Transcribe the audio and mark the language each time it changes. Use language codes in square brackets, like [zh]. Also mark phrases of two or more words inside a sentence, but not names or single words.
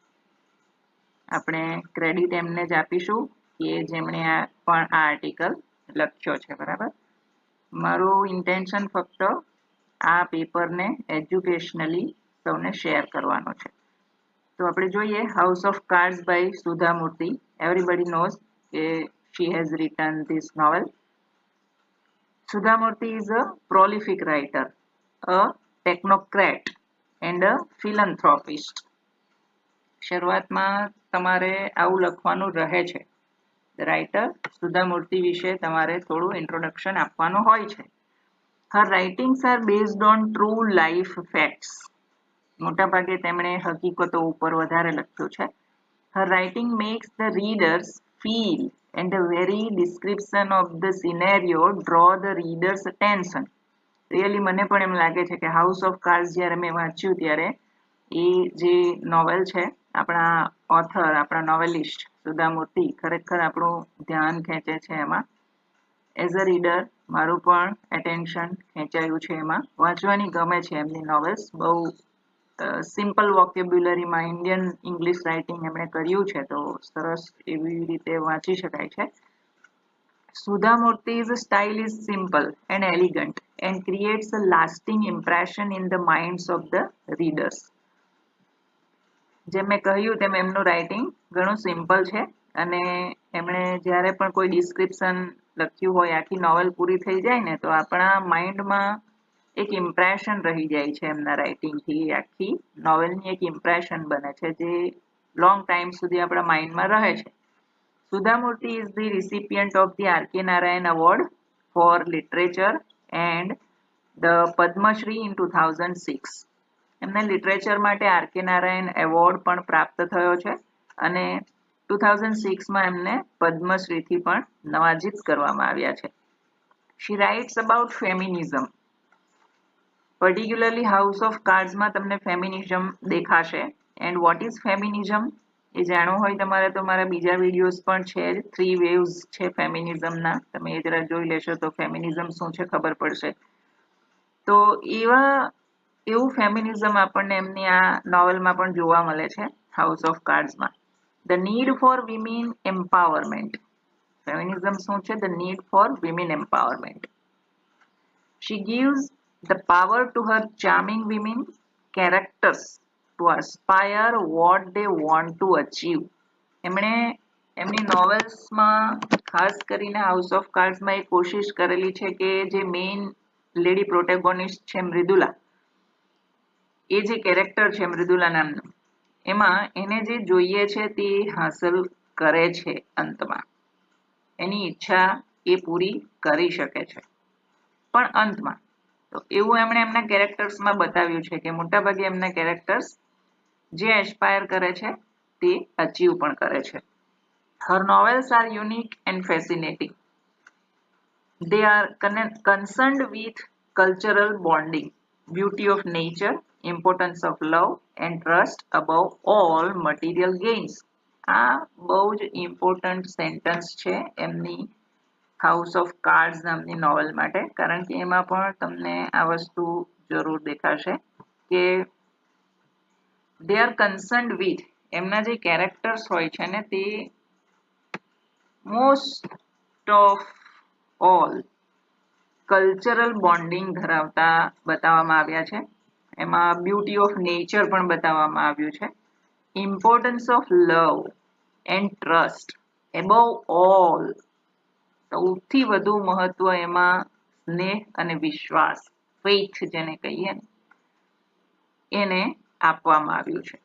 [gu] આપણે ક્રેડિટ એમને જ આપીશું કે જેમણે પણ આ આર્ટિકલ લખ્યો છે. બરાબર, મારું ઇન્ટેન્શન ફક્ત આ પેપરને એજ્યુકેશનલી સૌને શેર કરવાનો છે. તો આપણે જોઈએ હાઉસ ઓફ કાર્ડ્સ બાય સુધા મૂર્તિ. [en] Everybody knows કે she has written this novel. Sudha Murthy is a prolific writer, a technocrat and a philanthropist. [gu] શરૂઆતમાં તમારે આવું લખવાનું રહે છે. રાઇટર સુધા મૂર્તિ વિશે તમારે થોડું ઇન્ટ્રોડક્શન આપવાનું હોય છે. [en] Her writings are based on true life facts. [gu] મોટાભાગે તેમણે હકીકતો ઉપર વધારે લખ્યું છે. [en] Her writing makes the readers feel and the very description of the scenario draw the reader's attention. [gu] રિયલી મને પણ એમ લાગે છે કે હાઉસ ઓફ કાર્ડ્સ જ્યારે મેં વાંચ્યું ત્યારે એ જે નોવેલ છે આપણા ઓથર, આપણા નોવેલિસ્ટ સુધા મૂર્તિ ખરેખર આપણું ધ્યાન ખેંચે છે એમાં. [en] as a reader [gu] મારું પણ એટેન્શન ખેંચાયું છે એમાં. વાંચવાની ગમે છે એમની નોવેલ્સ. બહુ [en] simple vocabularyમાં Indian English writing [gu] એમણે કર્યું છે તો સરસ એવી રીતે વાંચી શકાય છે. [en] Sudha Murthy's style is simple and elegant and creates a lasting impression in the minds of the readers. [gu] જેમ મેં કહ્યું તેમ એમનું રાઇટિંગ ઘણું સિમ્પલ છે અને એમણે જ્યારે પણ કોઈ ડિસ્ક્રિપ્શન લખ્યું હોય, આખી નોવેલ પૂરી થઈ જાય ને તો આપણા માઇન્ડમાં એક ઇમ્પ્રેશન રહી જાય છે એમના રાઇટિંગથી. આખી નોવેલની એક ઇમ્પ્રેશન બને છે જે [en] long time [gu] સુધી આપણા માઇન્ડમાં રહે છે. [en] Sudha Murthy is the recipient of the R.K. Narayan Award for Literature and the Padma Shri in 2006. [gu] એમને લિટરેચર માટે આર.કે. નારાયણ એવોર્ડ પણ પ્રાપ્ત થયો છે અને 2006માં એમને પદ્મશ્રીથી પણ નવાજીત કરવામાં આવ્યા છે. [en] She writes about feminism. [gu] પર્ટિક્યુલરલી હાઉસ ઓફ કાર્ડ્સમાં તમને ફેમિનિઝમ દેખાશે. [en] and what is feminism [gu] એ જાણવું હોય તમારે તો મારા બીજા વિડીયોઝ પણ છે. 3 waves છે ફેમિનિઝમના, તમે એ જરા જોઈ લેશો તો ફેમિનિઝમ શું છે ખબર પડશે. તો એવું ફેમિનિઝમ આપણને એમની આ નોવેલમાં પણ જોવા મળે છે હાઉસ ઓફ કાર્ડ્સમાં. [en] The need for women empowerment. [gu] ફેમિનિઝમ શું છે? [en] The need for women empowerment. She gives the power to her charming women characters to aspire what they want to achieve. [gu] એમણે એમની નોવેલ્સમાં ખાસ કરીને હાઉસ ઓફ કાર્ડ્સમાં એ કોશિશ કરેલી છે કે જે [en] main lady protagonist [gu] છે મૃદુલા, એ જે કેરેક્ટર છે મૃદુલા નામનું, એમાં એને જે જોઈએ છે તે હાંસલ કરે છે અંતમાં. એની ઈચ્છા એ પૂરી કરી શકે છે પણ અંતમાં. તો એવું એમણે એમના કેરેક્ટર્સમાં બતાવ્યું છે કે મોટાભાગે એમના કેરેક્ટર્સ જે એસ્પાયર કરે છે તે અચીવ પણ કરે છે. [en] Her novels are unique and fascinating. They are concerned with cultural bonding, beauty of nature, importance of love and trust above all material gains. [gu] આ બહુ જ [en] important sentence [gu] છે એમની હાઉસ ઓફ કાર્ડ્સ નામની નોવેલ માટે, કારણ કે એમાં પણ તમને આ વસ્તુ જરૂર દેખાશે કે [en] they are concerned with [gu] એમના જે કેરેક્ટર્સ હોય છે ને તે [en] most of all cultural bonding [gu] ધરાવતા બતાવવામાં આવ્યા છે. એમાં [en] beauty of nature [gu] પણ બતાવવામાં આવ્યું છે. [en] importance of love and trust above all, [gu] સૌથી વધુ મહત્વ એમાં સ્નેહ અને વિશ્વાસ, ફેથ જેને કહીએ ને એને આપવામાં આવ્યું છે.